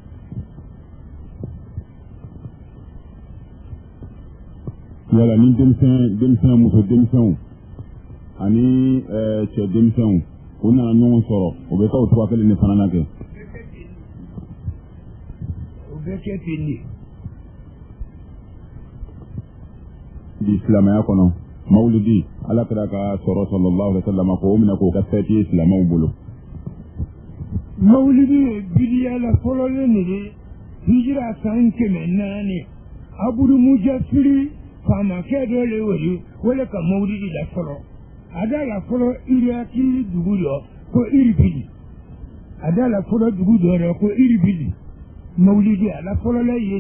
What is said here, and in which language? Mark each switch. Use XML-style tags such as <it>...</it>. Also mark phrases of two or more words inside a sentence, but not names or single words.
<bm>yala ni denmisɛn muso denmisɛnw ani cɛ denmisɛnw u nana ɲɔgɔn sɔrɔ o bɛ taa o cogoya kelen de fana na kɛ. o bɛ kɛ ten de. di silamɛya kɔnɔ mawulidi ala kɛra ka sɔrɔ</bm> <ar>صلى الله عليه وسلم</ar> <bm>ko o minɛ k'o ka fɛti ye silamɛw bolo. mawulidi ye bidiya la fɔlɔlen de ye hijira san 400 abudu mujasiri faamakɛ dɔ le wele wele ka mawulidi la fɔlɔ a da la fɔlɔ iriyaki dugu dɔ ko iribili a da la fɔlɔ dugu dɔ dɔ ko iribili mawulidi a la fɔlɔla yen</bm>